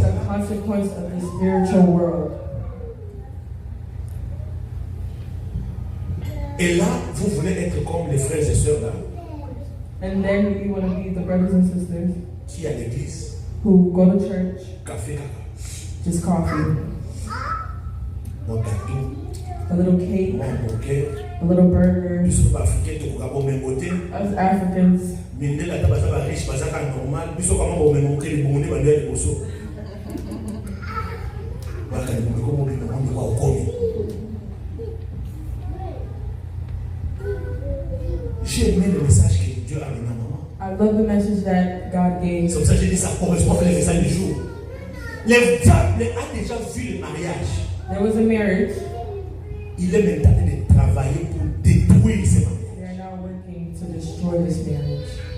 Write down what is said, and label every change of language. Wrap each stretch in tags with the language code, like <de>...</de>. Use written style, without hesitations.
<en>the consequence of the spiritual world.</en> <fr>Et là, vous voulez être comme les frères et sœurs là,</fr> <en>And then you want to be the brothers and sisters</en> <fr>qui à l'église,</fr> <en>who go to church,</en> <fr>café,</fr> <en>just coffee,</en> <fr>mon gâteau,</fr> <en>a little cake,</en> <fr>mon burger,</fr> <en>a little burger.</en> <ln>biso bafricain tokoka bomengote,</ln> <en>Us Africans,</en> <ln>mindele ata baza bariche bazaka normal, biso kama bomengoke libongo nde bando ya liboso. Baka libongo ko mobimba mondo kwa okomi.</ln> <fr>J'ai aimé le message que Dieu a donné à maman.</fr> <en>I love the message that God gave.</en> <fr>C'est pour ça que j'ai dit ça correspond avec le message du jour. Le diable a déjà vu le mariage.</fr> <en>There was a marriage.</en> <fr>Il est maintenant en train de travailler pour détruire ce mariage.</fr> <en>They are now working to destroy this marriage.</en>